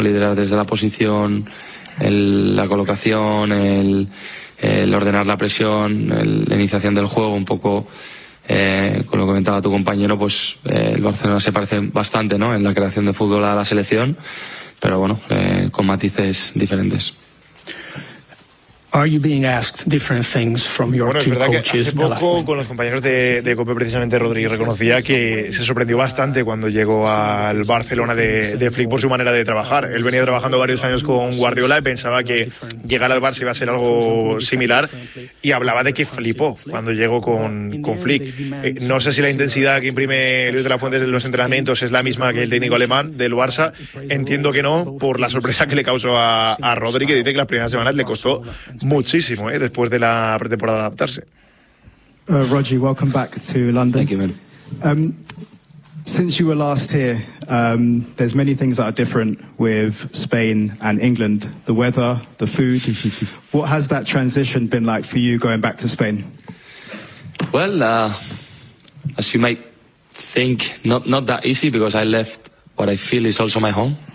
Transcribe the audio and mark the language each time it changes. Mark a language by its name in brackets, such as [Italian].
[Spanish] Liderar desde la posición, la colocación, el ordenar la presión, la iniciación del juego, un poco con lo que comentaba tu compañero, pues el Barcelona se parece bastante, ¿no?, en la creación de fútbol a la selección, pero bueno, con matices diferentes. [English] Are you being asked different things from your two coaches? [Spanish] Hace poco con los compañeros de COPE, precisamente Rodri reconocía que se sorprendió bastante cuando llegó al Barcelona de Flick por su manera de trabajar. Él venía trabajando varios años con Guardiola y pensaba que llegar al Barça iba a ser algo similar, y hablaba de que flipó cuando llegó con Flick. No sé si la intensidad que imprime Luis de la Fuente en los entrenamientos es la misma que el técnico alemán del Barça. Entiendo que no, por la sorpresa que le causó a Rodri, que dice que las primeras semanas le costó muchísimo, después de la pretemporada de adaptarse. [English] Roger, welcome back to London. Thank you, man. Since you were last here, there's many things that are different with Spain and England. The weather, the food. What has that transition been like for you going back to Spain? Well, as you might think, not that easy, because I left what I feel is also my home.